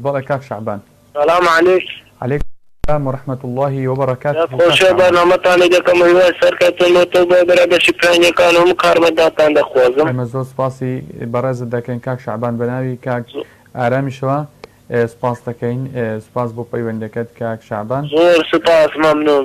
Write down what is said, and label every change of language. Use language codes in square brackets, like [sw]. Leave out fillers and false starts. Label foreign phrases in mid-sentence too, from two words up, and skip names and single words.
[ckb] بەڵێ کاک شعبان. [ar] سلام علیکم. علیکم السلام ورحمة الله وبركاته. [ckb] خۆشە بەرنامەتانی دەکەم هیوای سەرکەوتنەوە بەرە بەشی پلانیەکان و کارمەنداتان دەخوازم. ئێمە زۆر سپاسی بەڕێزت دەکەین کاک شعبان، بەناوی کاک ئارامیشەوە سپاس دەکەین. سپاس بۆ پەیوەندەکەت کاک شعبان. زۆر سپاس، مەمنون.